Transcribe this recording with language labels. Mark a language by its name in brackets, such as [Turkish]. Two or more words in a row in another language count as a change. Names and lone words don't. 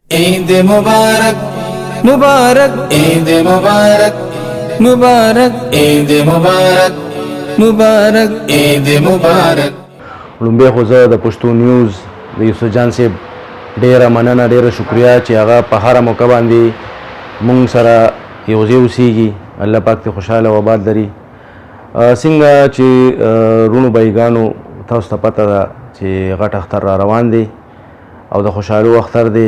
[Arabic] عيد مبارك مبارك عيد مبارك مبارك عيد مبارك مبارك عيد مبارك. [Pashto] لومبه خو زه د پښتو نیوز د یوسف جان صاحب ډیره مننه، ډیره شکریا چې هغه په هره موقع باندې مونږ سره یو ځای اوسیږي. الله پاک ته خوشحاله او آباد لري. څنګه چې رونو بایګانو تاسو ته پته ده چې غټ اختر را روان دی او د خوشحالو اختر دی.